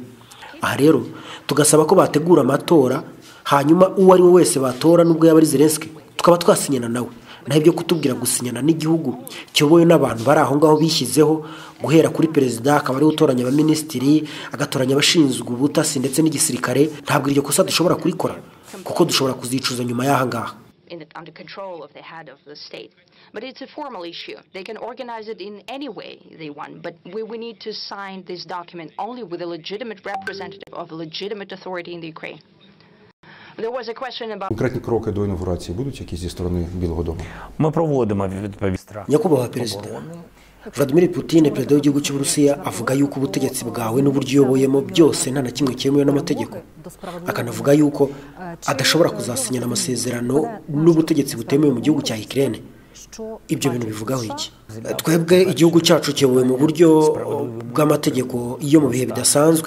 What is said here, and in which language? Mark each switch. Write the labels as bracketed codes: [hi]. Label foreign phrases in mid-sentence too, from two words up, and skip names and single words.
[rw] Aha rero tugasaba ko bategura amatora, hanyuma uwo ari we wese batora nubwo yaba ari Zelensky tukaba twasinyana nawe. Naho ibyo kutubwira gusinyana n'igihugu cyoboye n'abantu bari aho ngaho bishyizeho, guhera kuri perezida akaba ari utoranya abaminisitiri, agatoranya abashinzwe ubutasi ndetse n'igisirikare, ntabwo iryo kosa dushobora kurikora kuko dushobora kuzicuza nyuma y'aha ngaha. [en] Under control of the head of the state. But it's a formal issue. They can organize it in any way they want, but we need to sign this document only with a legitimate representative of a legitimate authority in the Ukraine. There was a question about... [uk] Конкретні кроки до інавгурації будуть якісь зі сторони Білого дому? Ми проводимо відповідь. [rw] Nyakubahwa Perezida, Vladimir Putin, perezida w'igihugu cy'Uburusiya, avuga yuko ubutegetsi bwawe n'uburyo uyoboyemo byose nta na kimwe cyemewe n'amategeko. Akanavuga yuko adashobora kuzasinyana amasezerano n'ubutegetsi butemewe mu gihugu cya Ukraine. Ibyo bintu bivugaho iki? Twebwe igihugu cyacu kiyobowe mu buryo bw'amategeko iyo mu bihe bidasanzwe.